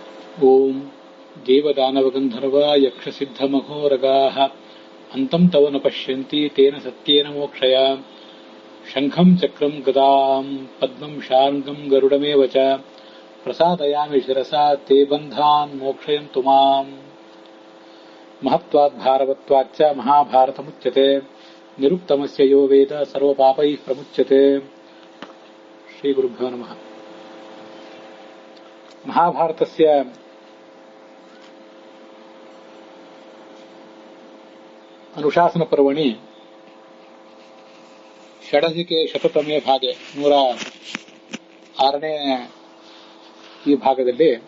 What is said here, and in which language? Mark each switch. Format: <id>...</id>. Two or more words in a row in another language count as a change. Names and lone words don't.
<sa>ಓಂ ದೇವದಾನವಗಂಧರ್ವ ಯಕ್ಷಸಿದ್ಧಮಘೋರಗಾಃ ಅಂತಂ ತವ ನ ಪಶ್ಯಂತಿ ತೇನ ಸತ್ಯೇನ ಮೋಕ್ಷಯ ಶಂಖಂ ಚಕ್ರಂ ಗದಾಂ ಪದ್ಮಂ ಶಾರ್ಂಗಂ ಗರುಡಮೇವ ಚ ಪ್ರಸಾದಯಾಮಿ ಶಿರಸಾ ತೇ ಬಂಧಾನ್ ಮೋಕ್ಷಯಂತು ಮಾಂ. ಮಹತ್ವಾದ್ ಭಾರವತ್ವಾಚ್ಚ ಮಹಾಭಾರತಮುಚ್ಯತೆ ನಿರುಕ್ತಮಸ್ಯ ಯೋ ವೇದ ಸರ್ವಪಾಪೈಃ ಪ್ರಮುಚ್ಯತೆ. ಶ್ರೀ ಗುರುಭ್ಯೋ ನಮಃ. ಮಹಾಭಾರತಸ್ಯ ಅನುಶಾಸನ ಪರ್ವಣಿ ಷಡಧಿಕೆ ಶತತಮೇ ಭಾಗೆ</sa> <kn>106ನೇ ಈ ಭಾಗದಲ್ಲಿ</kn>